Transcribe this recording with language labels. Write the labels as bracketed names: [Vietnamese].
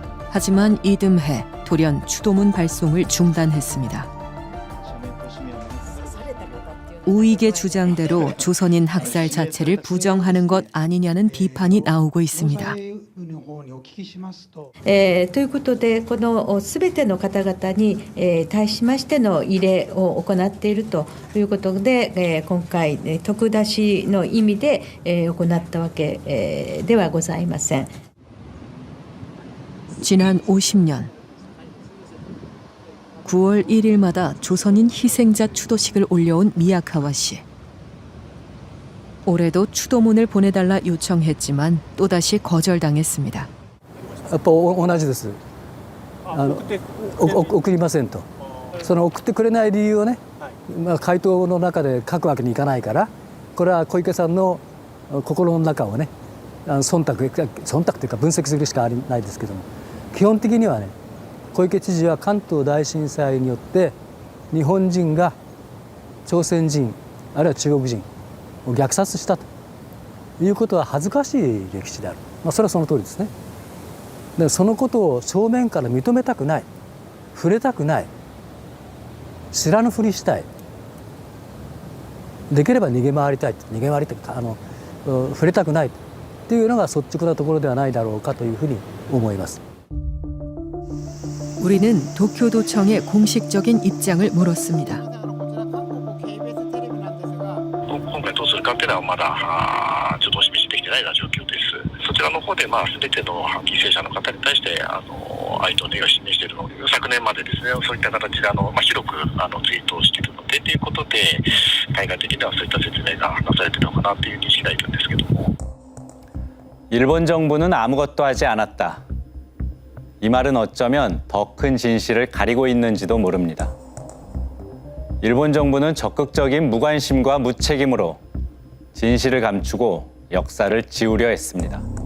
[Korean] 하지만 이듬해 돌연 추도문 발송을 중단했습니다. 우익의 주장대로 조선인 학살 자체를 부정하는 것 아니냐는 비판이 나오고 있습니다. [Japanese] ということで、このすべての方々に、対しましての慰霊を行っているということで、今回、徳出しの意味で、行ったわけ、ではございません。 [Korean] 지난 50년 9월 1일마다 조선인 희생자 추도식을 올려온 미야카와 씨. 올해도 추도문을 보내달라 요청했지만 또다시 거절당했습니다. [Japanese] やっぱ同じです。送りませんと。その送ってくれない理由をね、回答の中で書くわけにいかないから、これは小池さんの心の中をね、忖度というか分析するしかないですけども、基本的にはね、小池知事は関東大震災によって日本人が朝鮮人あるいは中国人を虐殺したということは恥ずかしい歴史である、それはその通りですね。でそのことを正面から認めたくない、触れたくない、知らぬふりしたい、できれば逃げ回りたい、逃げ回りというか触れたくないというのが率直なところではないだろうかというふうに思います。 [Korean] 우리는 도쿄도청의 공식적인 입장을 물었습니다. [Japanese] 今回どうするかっていうのはまだちょっとお示しできてないような状況です。そちらの方で全ての犠牲者の方に対して哀悼の意を示しているので、昨年までですね、そういった形で広くツイートをしているのでということで、海外的にはそういった説明がなされているのかなという認識がいるんですけども。 [Korean] 일본 정부는 아무것도 하지 않았다. 이 말은 어쩌면 더 큰 진실을 가리고 있는지도 모릅니다. 일본 정부는 적극적인 무관심과 무책임으로 진실을 감추고 역사를 지우려 했습니다.